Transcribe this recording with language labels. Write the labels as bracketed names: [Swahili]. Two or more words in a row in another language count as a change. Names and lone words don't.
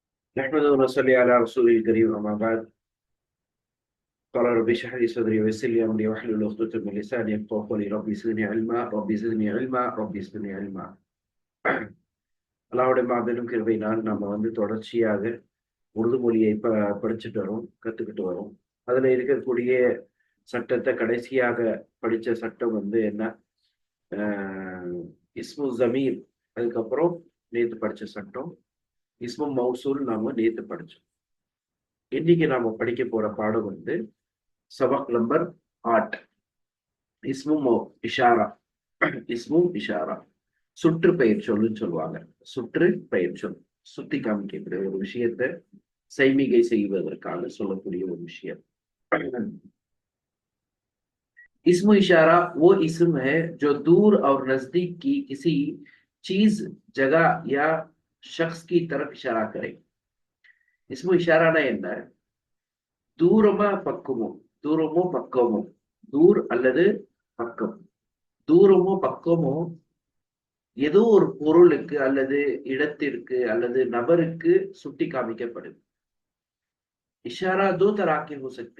[Arabic] نحمده ونصلي على رسول الكريم أما بعد. قال ربي اشرح لي صدري ويسر لي أمري واحلل عقدة من لساني يفقهوا قولي. ربي زدني علما ربي زدني علما ربي زدني علما. [Tamil] அல்லாஹ்வுடைய மாபெரும் கிருபையினால் நாம தொடர்ச்சியாக உருது மொழியை படிச்சுட்டு வரோம், கத்துக்கிட்டு வரோம். அதுல இருக்கக்கூடிய சட்டத்தை கடைசியாக படிச்ச சட்டம் என்ன? [Urdu] அஹ் اسم ضمیر. [Tamil] அதுக்கப்புறம் நேத்து படிச்ச சட்டம் [Urdu] اسم موصول [Tamil] நாம நேத்து படிச்சோம். இன்னைக்கு நாம படிக்க போற பாடம் சபக் நம்பர் 8. [Urdu] اسم اشارہ. اسم اشارہ [Tamil] சுற்று பெயர் சொல்லுன்னு சொல்லுவாங்க. சுற்று பெயர் சொல், சுத்தி காமிக்கக்கூடிய ஒரு விஷயத்தை செய்மிகை செய்வதற்காக சொல்லக்கூடிய ஒரு விஷயம். [Urdu] اسم اشارہ وہ اسم ہے جو دور اور نزدیک کی کسی چیز، جگہ یا شخص کی طرف اشارہ کرے. اسم اشارہ نا [Tamil] என்ன? தூரமா பக்கமோ, தூரமோ பக்கமோ, தூர் அல்லது பக்கம், தூரமோ பக்கமோ ஏதோ ஒரு பொருளுக்கு அல்லது இடத்திற்கு அல்லது நபருக்கு சுட்டி காமிக்கப்படுது. [Urdu] اشارہ دو طرح کے ہو سکتے.